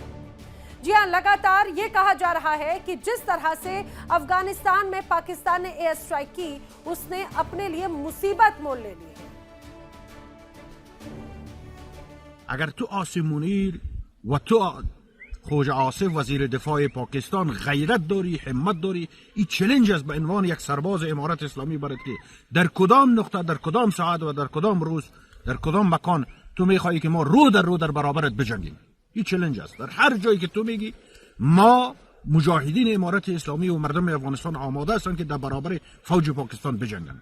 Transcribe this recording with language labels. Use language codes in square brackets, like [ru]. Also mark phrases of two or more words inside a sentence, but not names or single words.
[hi] जी हां, लगातार ये कहा जा रहा है कि जिस तरह से अफगानिस्तान में पाकिस्तान ने एयर स्ट्राइक की, उसने अपने लिए मुसीबत मोल ले ली है। [fa] اگر تو عاصم منیر و تو خواجه آصف وزیر دفاع پاکستان غیرت داری، همت داری، این چالش است به عنوان یک سرباز امارت اسلامی برات که در کدام نقطه، در کدام ساعت و در کدام روز، در کدام مکان تو میخوایی که ما رو در برابرت بجنگیم. این چالش است. در هر جایی که تو میگی ما مجاهدین امارت اسلامی و مردم افغانستان آماده هستند که در برابر فوج پاکستان بجنگند.